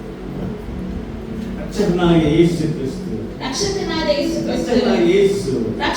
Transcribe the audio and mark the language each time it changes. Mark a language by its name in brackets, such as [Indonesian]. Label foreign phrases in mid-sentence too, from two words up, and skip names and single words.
[Tamil] ரட்சகனாகிய இயேசு கிறிஸ்து, [Kannada] ರಕ್ಷಕನಾದ ಯೇಸು ಕ್ರಿಸ್ತನು, [Tamil] ரட்சகனாகிய இயேசு